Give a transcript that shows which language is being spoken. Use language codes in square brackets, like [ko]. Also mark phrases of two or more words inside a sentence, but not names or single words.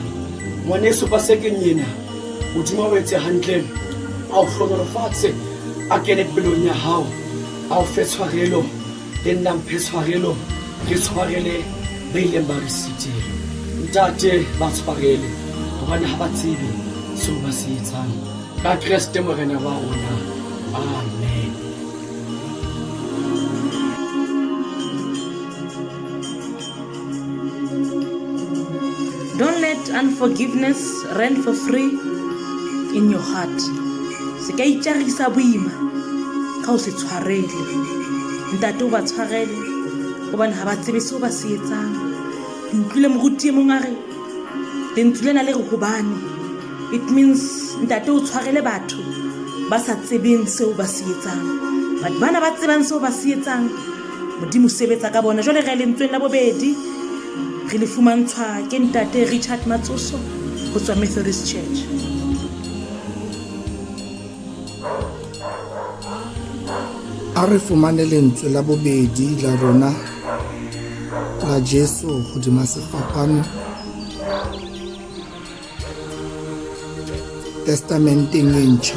[st] Ngwaneso ba sekeng ena modimo o etse hantle a o hlonolofatse a kene pelong ya hao a o fe tshwarelo le nna mphe tshwarelo ke tshwarele ba ileng ba re sitile. Ntate ba tshwarele hobane ha ba tsebe seo ba se etsang. Ka Kreste morena wa rona, amen. [en] Don't let unforgiveness reign for free in your heart. [st] Se ka itjarisa boima ka o se tshwarele. Ntate o ba tshwarele hobane ha ba tsebe seo ba se etsang. Ke utlwile moruti e mong a re lentswe lena le re hobane. [en] It means [st] ntate o tshwarele batho ba sa tsebeng seo ba se etsang. Batho bana ba tsebang seo ba se etsang modimo sebetsa ka bona. Jwale re lentsweng la bobedi re le fumantshwa ke ntate Richard Matsoso ho tswa Methodist Church. A re fumane lentswe la bobedi la rona la Jesu hodima sefapano testamenteng e ntjha.